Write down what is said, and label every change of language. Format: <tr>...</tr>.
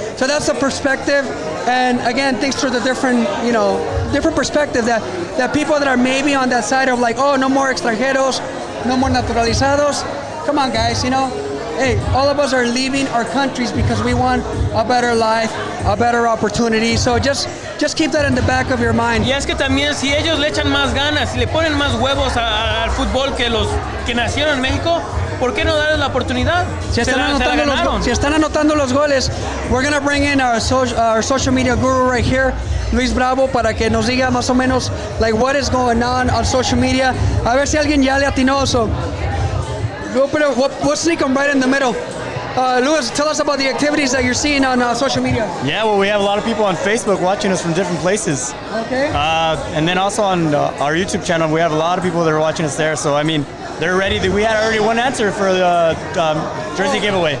<en>So that's the perspective. And again, thanks to the different perspective that people that are maybe on that side of like, oh, no more extranjeros, no more naturalizados. Come on, guys, you know? Hey, all of us are leaving our countries because we want a better life, a better opportunity. So just keep that in the back of your mind.</en> <es>Y es que también si ellos le echan más ganas, si le ponen más huevos al fútbol que los que nacieron en México, ¿por qué no darles la oportunidad? Si están anotando los goles,</es> <en>we're going to bring in our social media guru right here, Luis Bravo,</en> <es>para que nos diga más o menos</es> <en>like what is going on social media.</en> <es>A ver si alguien ya le atinó.</es> <en>So we'll sneak them right in the middle. Luis, tell us about the activities that you're seeing on social media. Yeah, well, we have a lot of people on Facebook watching us from different places. Okay. And then also on our YouTube channel, we have a lot of people that are watching us there. So, I mean, they're ready. We had already one answer for the jersey giveaway.</en>